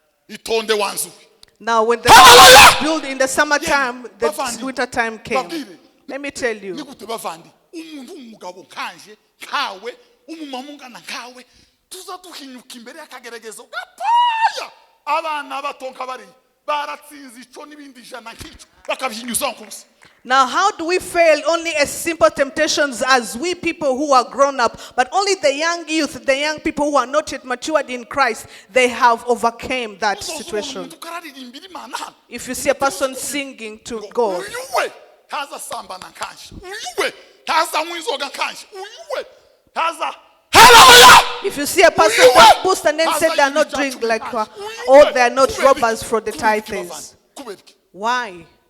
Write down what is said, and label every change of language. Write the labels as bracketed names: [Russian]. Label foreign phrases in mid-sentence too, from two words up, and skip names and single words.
[Rundi] itonde wanzuwe. [English] Now, when the house was built in the summertime, the winter time came. Let me tell you. [Rundi] Nikute bavandi umuntu umugabo kanje kawe umumama ungana kawe tuza duhinyuka imbere y'akageregezo gapaya abana batonka bari baratsinze ico nibindi jana nkico bakabyinyuza nkubusa. [English] Now, how do we fail only as simple temptations as we people who are grown up, but only the young youth, the young people who are not yet matured in Christ, they have overcame that situation. If you see a person singing to God, if you see a person that boosts and then said they are not doing like her, or they are not robbers for the tithes, why?